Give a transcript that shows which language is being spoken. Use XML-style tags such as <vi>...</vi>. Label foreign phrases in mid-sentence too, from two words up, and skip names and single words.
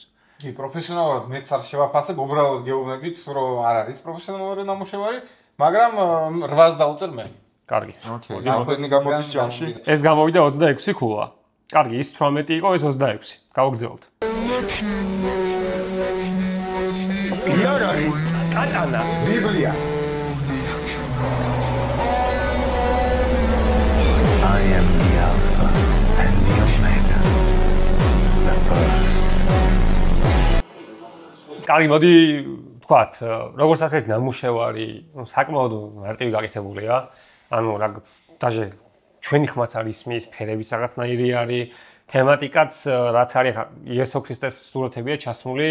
<ka>კი, პროფესიონალურად მეც არ შევაფასებ, უბრალოდ გეუბნებით, რომ არ არის პროფესიონალური ნამუშევარი, მაგრამ 8-ს დავუწერ მე. კარგი. ოკეი, რამდენი გამოდის ჯამში? ეს გამოვიდა 26 ქულა. კარგი, ის 18 იყო, ეს 26. გავაგზავნოთ. იარარი, კატანა, ბიბლია.</ka> <en>I am the Alpha and the Omega, the first.</en> <ka>კარგი, მოდი ვთქვათ, როგორც ასეთი ნამუშევარი, საკმაოდ მარტივი გაკეთებულია. ანუ რაღაც დაჟე ჩვენი ხმაც არის ისმის, ფერებიც რაღაცნაირი არის, თემატიკაც რაც არის იესო ქრისტეს სურათებია ჩასმული.</ka>